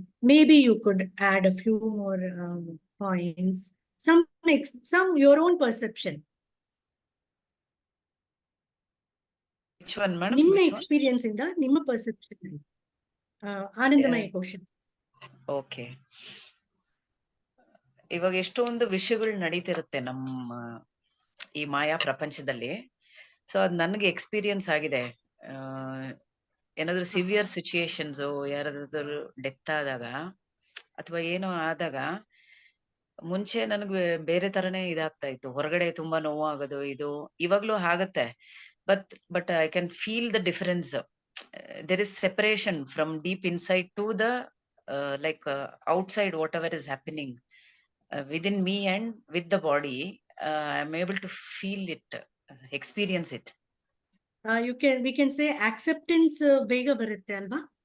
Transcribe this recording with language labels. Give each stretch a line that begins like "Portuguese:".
English: Maybe you could add a few more points. Some your own perception. Which one, madam?
Kannada: ನಿಮ್ಮ
English: Which one?
Kannada: Experience ಇಂದ ನಿಮ್ಮ perception ಆನಂದಮಯ ಕೋಶ. Okay. ಇವಾಗ ಎಷ್ಟೊಂದು ವಿಷಯಗಳು ನಡೀತಿರುತ್ತೆ ನಮ್ಮ ಈ ಮಾಯಾ ಪ್ರಪಂಚದಲ್ಲಿ. ಸೊ ಅದ್ ನನ್ಗೆ ಎಕ್ಸ್ಪೀರಿಯನ್ಸ್ ಆಗಿದೆ. ಏನಾದ್ರು ಸಿವಿಯರ್ ಸಿಚುಯೇಷನ್ಸ್, ಯಾರಾದ್ರೂ ಡೆತ್ ಆದಾಗ ಅಥವಾ ಏನೋ ಆದಾಗ ಮುಂಚೆ ನನಗೆ ಬೇರೆ ತರನೇ ಇದಾಗ್ತಾ ಇತ್ತು. ಹೊರಗಡೆ ತುಂಬಾ ನೋವು ಆಗೋದು, ಇದು ಇವಾಗ್ಲೂ ಆಗತ್ತೆ.
English: But I can feel the difference. There is separation from deep inside to the like outside, whatever is happening within me and with the body, I am able to feel it, experience it. We can say acceptance
Kannada: ಬೇಗ ಬರುತ್ತೆ ಅಲ್ವಾ?